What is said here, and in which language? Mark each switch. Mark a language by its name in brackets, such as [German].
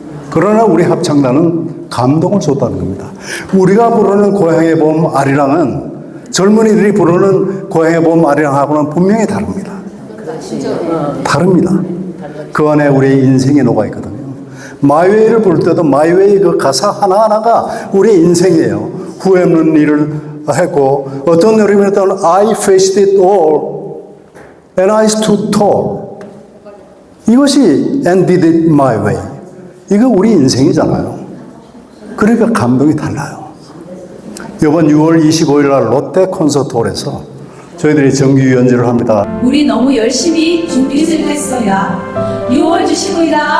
[Korean] 그러나 우리 합창단은 감동을 줬다는 겁니다. 우리가 부르는 고향의 봄 아리랑은 젊은이들이 부르는 고향의 봄 아리랑하고는 분명히 다릅니다. 다릅니다. 그 안에 우리의 인생이 녹아있거든요. 마이웨이를 부를 때도 마이웨이 그 가사 하나하나가 우리의 인생이에요. 후회 없는 일을 했고 어떤 노래를 했다면 [English] I faced it all and I stood tall. [Korean] 이것이 [English] and did it my way. [Korean] 이거 우리 인생이잖아요. 그러니까 감동이 달라요. 이번 6월 25일 날 롯데 콘서트홀에서 저희들이 정규 연주를 합니다. 우리 너무 열심히 준비를 했어요. 6월 주시고요.